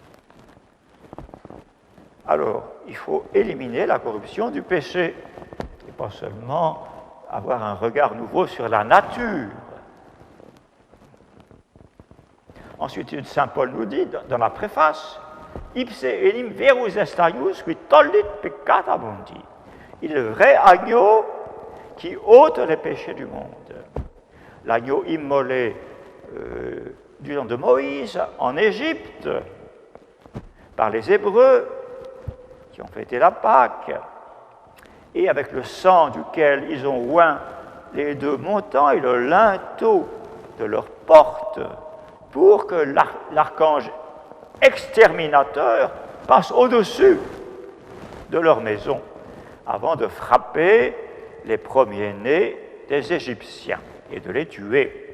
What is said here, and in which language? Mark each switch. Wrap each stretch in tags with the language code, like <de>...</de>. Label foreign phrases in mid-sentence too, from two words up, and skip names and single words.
<fr>Alors, il faut éliminer la corruption du péché. Ce n'est pas seulement avoir un regard nouveau sur la nature. Ensuite, saint Paul nous dit dans la préface,</fr> <la>Ipse enim verus est agnus qui tollit peccata mundi.</la> <fr>Il est le vrai agneau qui ôte les péchés du monde. L'agneau immolé du temps de Moïse en Égypte par les Hébreux qui ont fêté la Pâque et avec le sang duquel ils ont oint les deux montants et le linteau de leur porte pour que l'archange exterminateur passe au-dessus de leur maison avant de frapper les premiers-nés des Égyptiens et de les tuer.</fr>